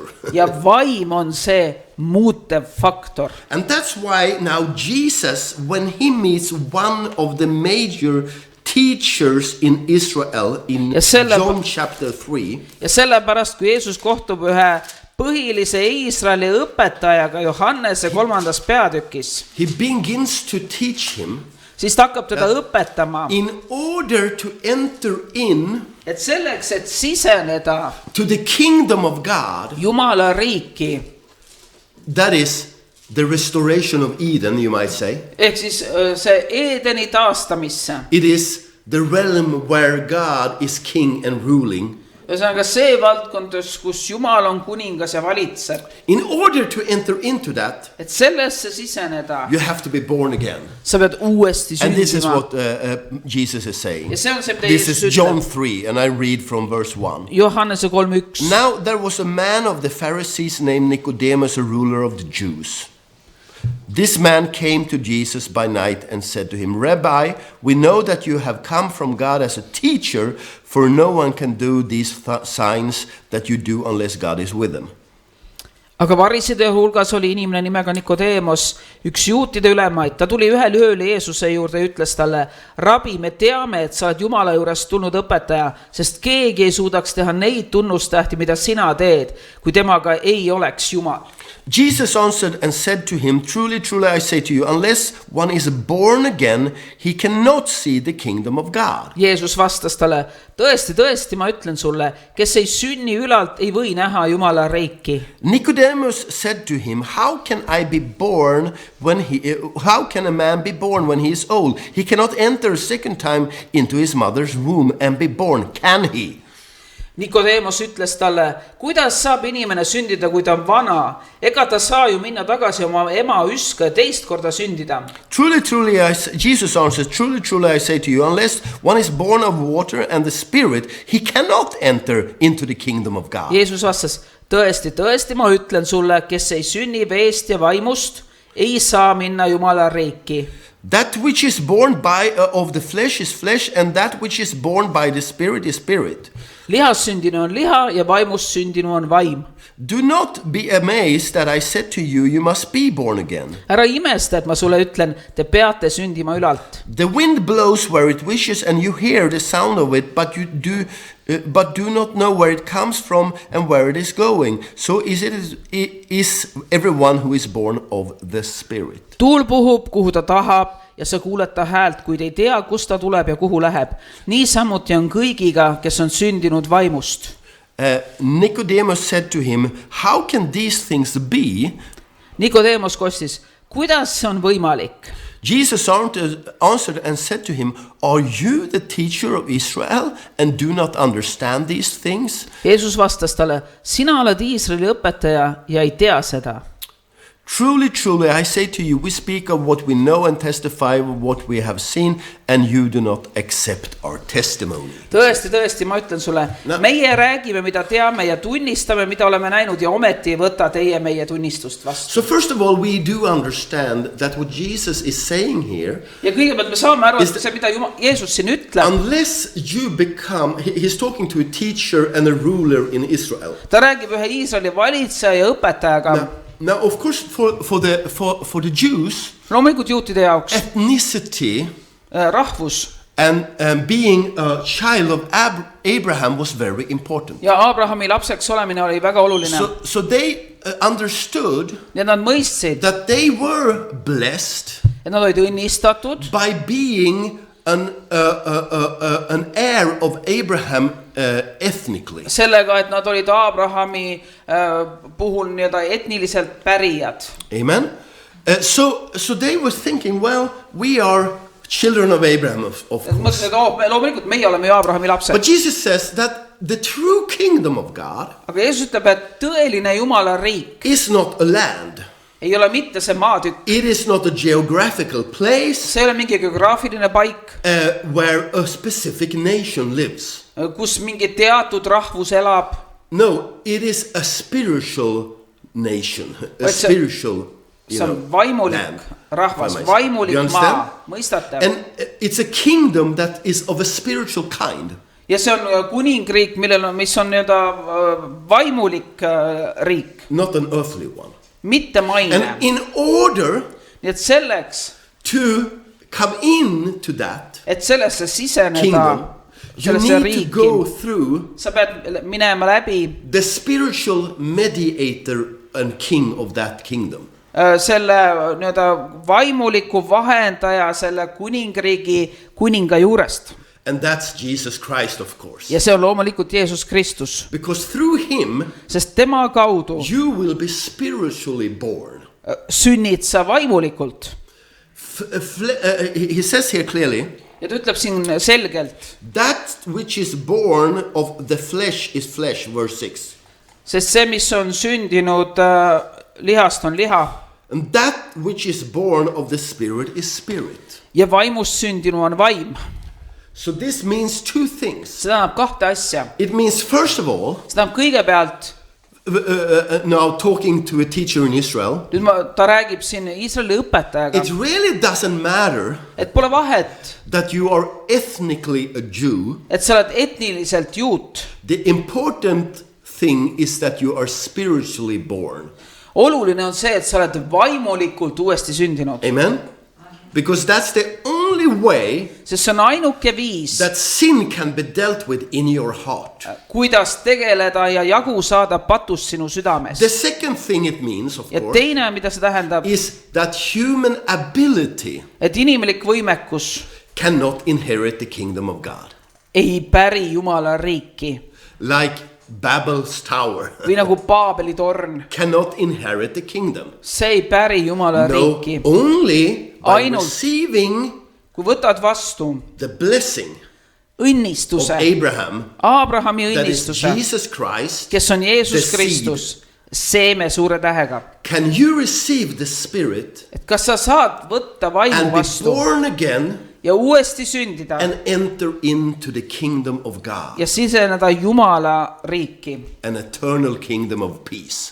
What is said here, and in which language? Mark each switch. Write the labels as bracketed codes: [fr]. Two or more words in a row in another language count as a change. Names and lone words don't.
[et] Ja vaim on see muutev faktor. [en] And that's why now Jesus, when he meets one of the major teachers in Israel in [et] Ja selle- [en] John chapter 3, [et] Ja sellepärast, kui Jeesus kohtub ühe põhilise Iisraeli õpetajaga Johannese 3. peatükis, [en] he begins to teach him [et] siis ta hakkab teda õpetama, [en] in order to enter in [et] et selleks, et siseneda [en] to the kingdom of God, [et] Jumala riiki, [en] that is the restoration of Eden, you might say. [et] ehk siis see Eedeni taastamisse. [en] It is the realm where God is king and ruling. [et] Ühesõnaga see valdkond, kus Jumal on kuningas ja valitseb. [en] In order to enter into that, [et] Et sellesse siseneda, [en] you have to be born again. [et] sa pead uuesti [en] And this is [et] sündima. [en] what Jesus is saying. [et] Ja see on see, mida [en] This [et] Jeesus [en] is John [et] ütleb. [en] 3, and I read from verse 1. [et] Johannese 3:1. [en] Now there was a man of the Pharisees named Nicodemus, a ruler of the Jews. This man came to Jesus by night and said to him, Rabbi, we know that you have come from God as a teacher, for no one can do these signs that you do unless God is with them. [et] Aga variside hulgas oli inimene nimega Nikodeemos, üks juutide ülemaid. Ta tuli ühel ööl Jeesuse juurde ja ütles talle, Rabi, me teame, et sa oled Jumala juurest tulnud õpetaja, sest keegi ei suudaks teha neid tunnustähti, mida sina teed, kui temaga ei oleks Jumal. [en] Jesus answered and said to him, Truly, truly, I say to you, unless one is born again, he cannot see the kingdom of God. [et] Jeesus vastas talle, tõesti, tõesti, ma ütlen sulle, kes ei sünni ülalt, ei või näha Jumala riiki. [en] Nicodemus said to him, How can a man be born when he is old? He cannot enter a second time into his mother's womb and be born, can he? [et] Nikodeemos ütles talle, kuidas saab inimene sündida, kui ta on vana? Ega ta saa ju minna tagasi oma ema üska ja teist korda sündida. [en] Truly, truly, Jesus answers, Truly, truly, I say to you, unless one is born of water and the Spirit, he cannot enter into the kingdom of God. [et] Jeesus vastas, tõesti, tõesti, ma ütlen sulle, kes ei sünni veest ja vaimust, ei saa minna Jumala riiki. [en] That which is born of the flesh is flesh, and that which is born by the Spirit is spirit. [et] Lihas sündinu on liha ja vaimust sündinu on vaim. [en] Do not be amazed that I said to you, you must be born again. [et] Ära imesta, et ma sulle ütlen, te peate sündima ülalt. [en] The wind blows where it wishes, and you hear the sound of it, but do not know where it comes from and where it is going. So is everyone who is born of the Spirit. [et] Tuul puhub, kuhu ta tahab, ja sa kuuled ta häält, kuid ei tea, kust ta tuleb ja kuhu läheb. Niisamuti on kõigiga, kes on sündinud vaimust. [en] Nicodemus said to him, How can these things be? [et] Nikodeemos kostis, kuidas see on võimalik? [en] Jesus answered and said to him, "Are you the teacher of Israel and do not understand these things?" [et] Jeesus vastas talle, sina oled Iisraeli õpetaja ja ei tea seda. [en] Truly, truly, I say to you, we speak of what we know and testify of what we have seen, and you do not accept our testimony. [et] Tõesti, tõesti, ma ütlen sulle, meie räägime, mida teame ja tunnistame, mida oleme näinud ja ometi ei võta teie meie tunnistust vastu. [en] So first of all, we do understand that what Jesus is saying here, [et] ja kõigepealt me saame aru, et see, mida Jeesus siin ütleb, [en] unless you become, he's talking to a teacher and a ruler in Israel. [et] ta räägib ühe Iisraeli valitseja ja õpetajaga. [en] Now, of course, for the Jews, [et] loomulikult juutide jaoks [en] ethnicity [et] rahvus [en] and being a child of Abraham was very important. [et] ja Abrahami lapseks olemine oli väga oluline. [en] So they understood [et] ja nad mõistsid, [en] that they were blessed [et] et nad olid õnnistatud [en] by being an heir of Abraham ethnically. [et] sellega, et nad olid Abrahami puhul nii-öelda etniliselt pärijad. [en] Amen. So they were thinking, well, we are children of Abraham, of course. [et] mõtlesid, et loomulikult meie oleme ju Abrahami lapsed. [en] But Jesus says that the true kingdom of God [et] aga Jeesus ütleb, et tõeline Jumala riik [en] is not a land. [et] ei ole mitte see maatükk. [en] It is not a geographical place [et] see ei ole mingi geograafiline paik, [en] where a specific nation lives. [et] kus mingi teatud rahvus elab. [en] No, it is a spiritual nation, a spiritual, [et] see on vaimulik rahvas, vaimulik maa, mõistate? [en] And it's a kingdom that is of a spiritual kind. [et] ja see on kuningriik, mis on nii-öelda vaimulik riik. [en] Not an earthly one. [et] mitte maine. [en] And in order [et] nii et selleks, [en] to come into that [et] et sellesse siseneda, [en] kingdom, you [et] sellesse [en] need to go [et] riiki, [en] through [et] sa pead minema läbi [en] the spiritual mediator and king of that kingdom. [et] selle nii-öelda vaimuliku vahendaja selle kuningriigi kuninga juurest. [en] And that's Jesus Christ, of course. [et] ja see on loomulikult Jeesus Kristus. [en] Because through him, [et] sest tema kaudu [en] you will be spiritually born. [et] sünnid sa vaimulikult. [en] He says here clearly, [et] ja ta ütleb siin selgelt, [en] that which is born of the flesh is flesh, verse 6. [et] sest see, mis on sündinud lihast, on liha. [en] And that which is born of the spirit is spirit. [et] ja vaimust sündinu on vaim. [en] So this means two things. [et] see tähendab kahte asja. [en] It means, first of all, [et] see tähendab kõigepealt, [en] now talking to a teacher in Israel, [et] nüüd ta räägib siin Iisraeli õpetajaga, [en] it really doesn't matter [et] et pole vahet, [en] that you are ethnically a Jew. [et] et sa oled etniliselt juut. [en] The important thing is that you are spiritually born. [et] oluline on see, et sa oled vaimulikult uuesti sündinud. [en] Amen? Because that's the only way [et] sest see on ainuke viis, [en] that sin can be dealt with in your heart. [et] kuidas tegeleda ja jagu saada patust sinu südames. [en] The second thing it means, of [et] ja [en] course, [et] teine, mida see tähendab, [en] is that human ability [et] et inimlik võimekus [en] cannot inherit the kingdom of God. [et] ei päri Jumala riiki. [en] Like Babel's tower [et] või nagu Paabeli torn, [en] cannot inherit the kingdom. [et] see ei päri Jumala [en] No, [et] riiki. [en] only by [et] Ainult. [en] receiving [et] kui võtad vastu [en] the blessing of [et] õnnistuse, [en] Abraham, [et] Abrahami [en] that is [et] õnnistuse, [en] Jesus Christ, [et] kes on Jeesus [en] the [et] Kristus, seeme suure tähega. [en] can you receive the Spirit [et] et kas sa saad võtta vaimu [en] and be [et] vastu [en] born again [et] ja uuesti sündida [en] and enter into the kingdom of God, [et] ja siseneda Jumala riiki, [en] an eternal kingdom of peace.